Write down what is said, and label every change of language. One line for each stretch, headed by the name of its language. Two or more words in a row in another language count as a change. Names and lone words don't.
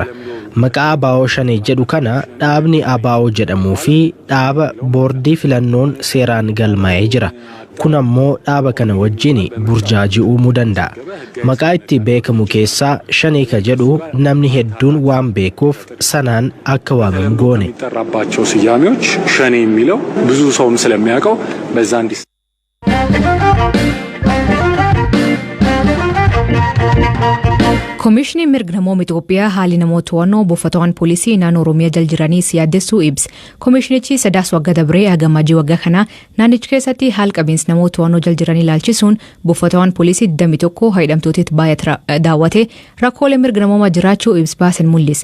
Oromo: Maqaa abaa'oo shanee jedhu kana dhaabni abaa'oo jedhamuu fi dhaaba boordii filannoon seeraan galmaa'ee jira. Kun ammoo dhaaba kana wajjin burjaajii uumuu danda'a. Maqaa itti beekamu keessaa shanee ka jedhu namni hedduun waan beekuuf sanaan akka waamamu goone.
Amharic: የሚጠራባቸው ስያሜዎች ሸኔ የሚለው ብዙ ሰውም ስለሚያውቀው በዛ እንዲስ
Oromo: Komishinii mirga namoota Itoophiyaa haalli namoota to'annoo buufatawwan poolisii naannoo Oromiyaa jala jiraniis yaaddessuu ibsa. Komishinichi sadaasa waggaa dabree hagamajii waggaa kana naannicha keessatti haal qabiinsa namoota to'annoo jala jiranii ilaalchisuun buufatawwan poolisii 21 hidhamtootaatti baay'ee daawwate rakkoolee mirga namoota jiraachuu ibsa baasan mul'isa.